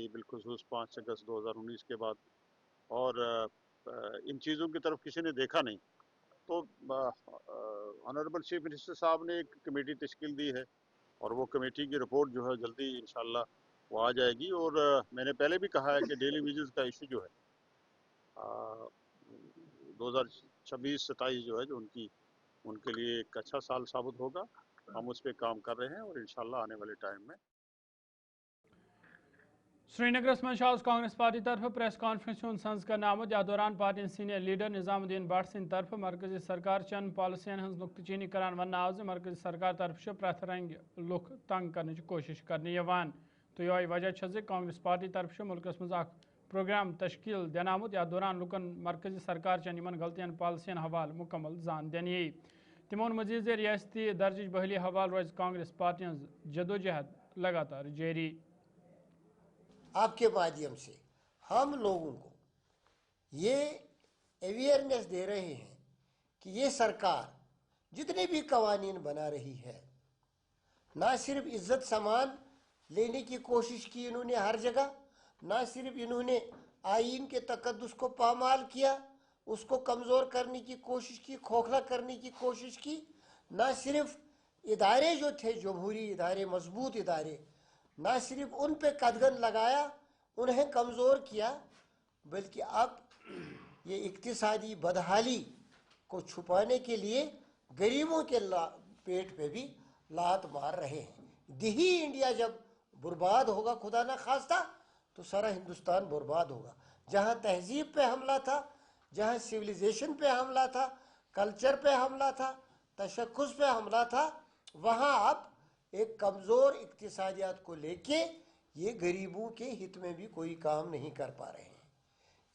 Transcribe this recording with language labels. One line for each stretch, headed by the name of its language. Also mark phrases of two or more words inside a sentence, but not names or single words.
Urdu: بالخصوص 5 اگست 2019 کے بعد اور ان چیزوں کی طرف کسی نے دیکھا نہیں تو
English: honourable chief minister
Urdu: صاحب نے ایک کمیٹی تشکیل دی ہے اور وہ کمیٹی کی رپورٹ جو ہے جلدی انشاءاللہ وہ آ جائے گی اور میں نے پہلے بھی کہا ہے کہ
English: daily wages
Urdu: کا ایشو جو ہے 2026-27 جو ہے جو ان کے لیے ایک اچھا سال ثابت ہوگا ہم اس پہ کام کر رہے ہیں اور انشاءاللہ آنے والے ٹائم میں
Kashmiri: سری نگرس من کانگریس پارٹی طرف
English: press conference
Kashmiri: ہند سنز کرنے آمد یا دوران پارٹی
English: senior leader
Kashmiri: نظام الدین بٹ سند طرف مرکزی سرکار چن پالسین ہز نقطہ چینی کران ون آو مرکزی سرکار طرف پریت رنگ لوک تنگ کرنے کوشش کرنے یوان تو یہ وجہ کانگریس پارٹی طرف ملکس مز اخ پروگرام تشکیل دن آمت یا دوران لکن مرکزی سرکار چن یمن غلطین پالسین حوالہ مکمل زان دن یی تمون مزید ریاستی درجہ بحالی حوالہ روز کانگریس پارٹی ہز جدوجہد لگاتار جاری
Urdu: آپ کے مادھیم سے ہم لوگوں کو یہ اویئرنیس دے رہے ہیں کہ یہ سرکار جتنے بھی قوانین بنا رہی ہے نہ صرف عزت سامان لینے کی کوشش کی انہوں نے ہر جگہ نہ صرف انہوں نے آئین کے تقدس کو پامال کیا اس کو کمزور کرنے کی کوشش کی کھوکھلا کرنے کی کوشش کی نہ صرف ادارے جو تھے جمہوری ادارے مضبوط ادارے نہ صرف ان پہ قدغن لگایا انہیں کمزور کیا بلکہ اب یہ اقتصادی بدحالی کو چھپانے کے لیے غریبوں کے پیٹ پہ بھی لات مار رہے ہیں. دہی انڈیا جب برباد ہوگا خدا نہ خواستہ، تو سارا ہندوستان برباد ہوگا. جہاں تہذیب پہ حملہ تھا، جہاں سیولائزیشن پہ حملہ تھا، کلچر پہ حملہ تھا، تشخص پہ حملہ تھا، وہاں اب ایک کمزور اقتصادیات کو لے کے یہ غریبوں کے ہت میں بھی کوئی کام نہیں کر پا رہے ہیں.